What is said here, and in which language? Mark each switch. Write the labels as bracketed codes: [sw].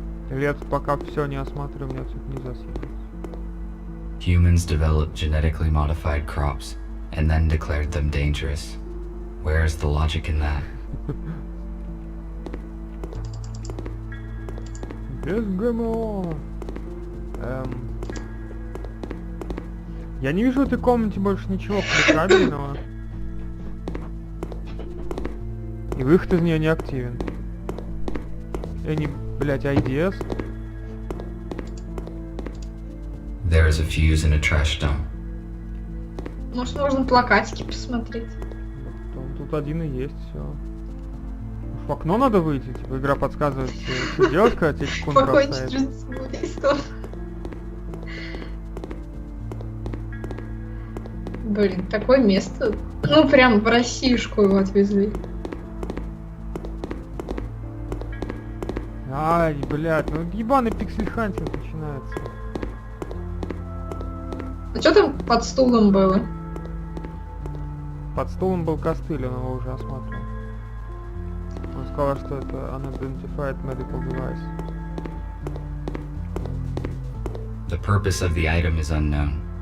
[ru] Или я тут пока все не осмотрю, мне отсюда нельзя съебаться. [en] Humans developed genetically modified crops and then declared them dangerous. Where is the logic in that? [ru] Без ГМО. Я не вижу в этой комнате больше ничего кликабельного. И выход из нее не активен. [en] Any, блять, IDS? There is a fuse in a trash dump. [ru] Может, можно плакатики посмотреть. Тут один и есть, все. В окно надо выйти, типа игра подсказывает, что делать, когда тебе секунду Покончить бросает. жизнь с самоубийством. Блин, такое место. Ну, прям в Россишку его отвезли. Ай, блядь, ну ебаный пиксель-хантинг начинается. А что там под стулом было? Под столом был костыль, он его уже осматривал. Он сказал, что это [en] unidentified medical device. The purpose of the item is unknown.